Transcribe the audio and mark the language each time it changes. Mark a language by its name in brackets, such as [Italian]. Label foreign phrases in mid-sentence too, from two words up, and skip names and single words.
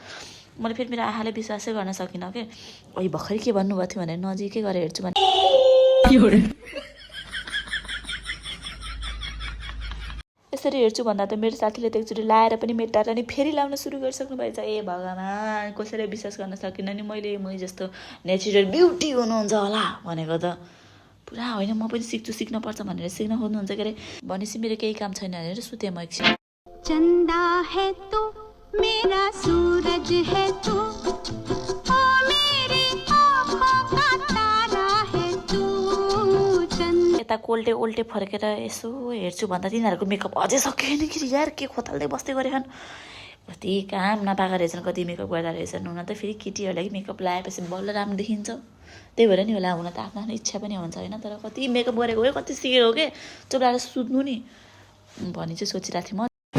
[Nepali] मैले फेरि मेरो आँखाले विश्वासै गर्न सकिनँ कि ओइ भर्खरै के भन्नुभएको थियो भनेर नजिकै गरेर हेर्छु भने यसरी हेर्छु भन्दा त मेरो साथीले त एकचोटि लाएर पनि मेटाएर नि फेरि लाउन सुरु गरिसक्नु भएछ। ए भगवान्, कसैले विश्वास गर्न सकिनँ नि मैले। मै जस्तो [English] natural beauty [Nepali] हुनुहुन्छ होला भनेको त पुरा होइन। म पनि सिक्नुपर्छ भनेर सिक्न खोज्नुहुन्छ के अरे। भनेपछि मेरो केही काम छैन भनेर सुतेँ म एकछिन। [Hindi] चंदा है तू मेरा सूरज है तू ओ मेरी आँखों का तारा है तू। [Nepali] यता कोल्टे फर्केर यसो हेर्छु भन्दा तिनीहरूको मेकअप अझै सकिएन कि यार, के खोताल्दै बस्दै गरेछन्। कति काम नपाएको रहेछन्, कति मेकअप गर्दा रहेछन्। हुन त फेरि केटीहरूलाई मेकअप लगाएपछि बल्ल राम्रो देखिन्छ, त्यही भएर नि होला। हुन त आफ्नो आफ्नो इच्छा पनि हुन्छ होइन, तर कति मेकअप गरेको हो, कति सिकेको के चुप्लाएर सुत्नु नि भनी चाहिँ सोचिरहेको थिएँ म।